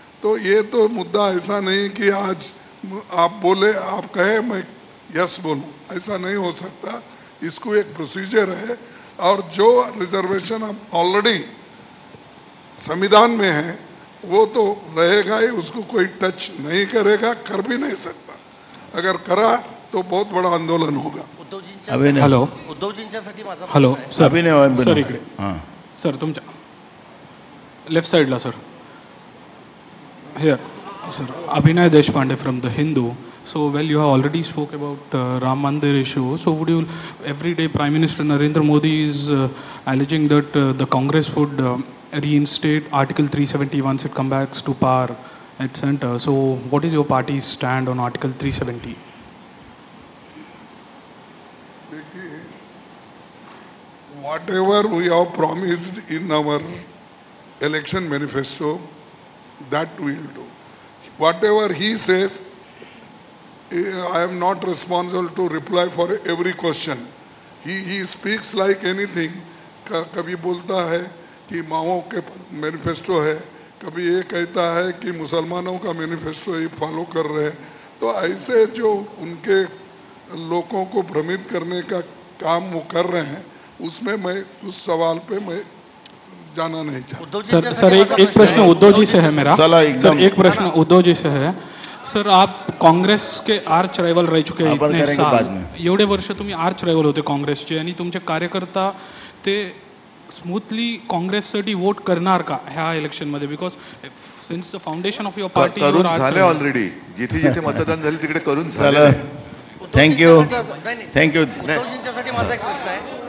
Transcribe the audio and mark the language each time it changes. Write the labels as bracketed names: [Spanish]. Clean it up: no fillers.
[Hindi] तो ये तो मुद्दा ऐसा नहीं कि आज आप बोले, आप कहे मैं यस बोलूँ, ऐसा नहीं हो सकता. इसको एक प्रोसीजर है, और जो रिजर्वेशन अब ऑलरेडी संविधान में है वो तो रहेगा ही, उसको कोई टच नहीं करेगा, कर भी नहीं सकता. अगर करा तो बहुत बड़ा आंदोलन होगा. [Marathi] हॅलो, उद्धवजींच्यासाठी माझा हॅलो सर. सर इकडे. सर तुमच्या लेफ्ट साइडला sir. [English] Here sir. Abhinay Deshpande from The Hindu. So, well, you have already spoke about Ram Mandir issue. So, would you, every day Prime Minister Narendra Modi is alleging that the Congress would reinstate Article 370 once it comes back to power at center. So, what is your party's stand on Article 370? Whatever we have promised in our election manifesto, that we will do. Whatever he says, I am not responsible to reply for every question. He speaks like anything. [Hindi] कभी बोलता है कि माओ के manifesto है, कभी ये कहता है कि मुसलमानों का मैनिफेस्टो ही फॉलो कर रहे हैं. तो ऐसे जो उनके लोगों को भ्रमित करने का काम वो कर रहे हैं, उसमें मैं उस सवाल पे मैं जाना नहीं चाहता. सर एक प्रश्न उद्धव जी से है मेरा. सर एक प्रश्न उद्धव जी से है. सर आप काँग्रेस के आर्च रायवल रह चुके हैं इतने साल. [Marathi] एवढे वर्ष तुम्ही आर्च रायवल होते काँग्रेसचे आणि तुमचे कार्यकर्ता ते स्मूथली काँग्रेससाठी वोट करणार का ह्या इलेक्शन मध्ये? [English] because since the foundation of your party [Marathi] करून झाले ऑलरेडी. जिथे जिथे मतदान झाले तिकडे करून झालं. थँक्यू. उद्धवजींच्यासाठी माझा एक प्रश्न आहे.